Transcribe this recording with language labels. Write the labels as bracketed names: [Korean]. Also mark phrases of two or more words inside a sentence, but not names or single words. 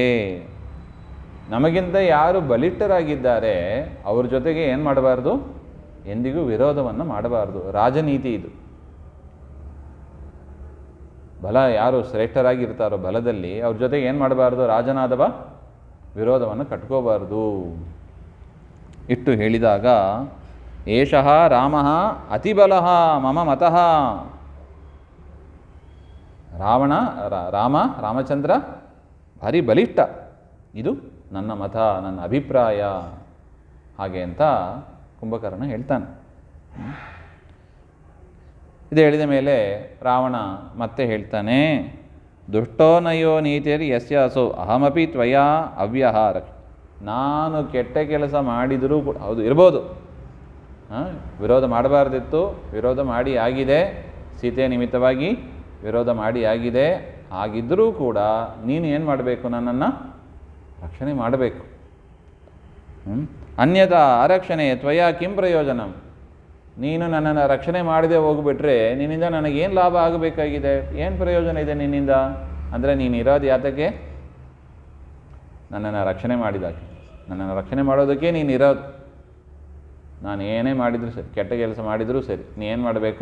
[Kannada] ನಮಗಿಂತ ಯಾರು ಬಲಿಷ್ಠರಾಗಿದ್ದಾರೆ ಅವ್ರ ಜೊತೆಗೆ ಏನು ಮಾಡಬಾರ್ದು? ಎಂದಿಗೂ ವಿರೋಧವನ್ನು ಮಾಡಬಾರ್ದು. ರಾಜನೀತಿ ಇದು. ಬಲ ಯಾರು ಶ್ರೇಷ್ಠರಾಗಿರ್ತಾರೋ ಬಲದಲ್ಲಿ ಅವ್ರ ಜೊತೆಗೆ ಏನು ಮಾಡಬಾರ್ದು? ರಾಜನಾದವ ವಿರೋಧವನ್ನು ಕಟ್ಕೋಬಾರ್ದು. ಇಟ್ಟು ಹೇಳಿದಾಗ [Sanskrit] ಏಷಃ ರಾಮಃ ಅತಿಬಲಃ ಮಮ ಮತಃ. [Kannada] ರಾಮಚಂದ್ರ ಭಾರಿ ಬಲಿಷ್ಠ, ಇದು ನನ್ನ ಮತ, ನನ್ನ ಅಭಿಪ್ರಾಯ. ಹಾಗೆ ಅಂತ ಕುಂಭಕರ್ಣ ಹೇಳ್ತಾನೆ. ಇದು ಹೇಳಿದ ಮೇಲೆ ರಾವಣ ಮತ್ತೆ ಹೇಳ್ತಾನೆ, [Sanskrit] ದುಷ್ಟೋ ನಯೋ ನೀತಿಯರಿ ಯಸ್ಯ ಅಸೋ ಅಹಮಪಿ ತ್ವಯಾ ಅವ್ಯಹಾರ. [Kannada] ನಾನು ಕೆಟ್ಟ ಕೆಲಸ ಮಾಡಿದರೂ ಕೂಡ ಹೌದು ಇರ್ಬೋದು, ವಿರೋಧ ಮಾಡಬಾರ್ದಿತ್ತು, ವಿರೋಧ ಮಾಡಿ ಆಗಿದೆ, ಸೀತೆಯ ನಿಮಿತ್ತವಾಗಿ ವಿರೋಧ ಮಾಡಿ ಆಗಿದೆ. ಹಾಗಿದ್ದರೂ ಕೂಡ ನೀನು ಏನು ಮಾಡಬೇಕು? ನನ್ನನ್ನು ರಕ್ಷಣೆ ಮಾಡಬೇಕು. [Sanskrit] ಅನ್ಯಥಾ ಅರಕ್ಷಣೆ ತ್ವಯಾ ಕಿಂ ಪ್ರಯೋಜನಂ. [Kannada] ನೀನು ನನ್ನನ್ನು ರಕ್ಷಣೆ ಮಾಡದೆ ಹೋಗಿಬಿಟ್ರೆ ನಿನ್ನಿಂದ ನನಗೇನು ಲಾಭ ಆಗಬೇಕಾಗಿದೆ? ಏನು ಪ್ರಯೋಜನ ಇದೆ ನಿನ್ನಿಂದ? ಅಂದರೆ ನೀನು ಇರೋದು ಯಾತಕ್ಕೆ? ನನ್ನನ್ನು ರಕ್ಷಣೆ ಮಾಡಿದಾಗೆ. ನನ್ನನ್ನು ರಕ್ಷಣೆ ಮಾಡೋದಕ್ಕೆ ನೀನು ಇರೋದು. ನಾನು ಏನೇ ಮಾಡಿದರೂ ಸರಿ, ಕೆಟ್ಟ ಕೆಲಸ ಮಾಡಿದರೂ ಸರಿ, ನೀನು ಮಾಡಬೇಕು?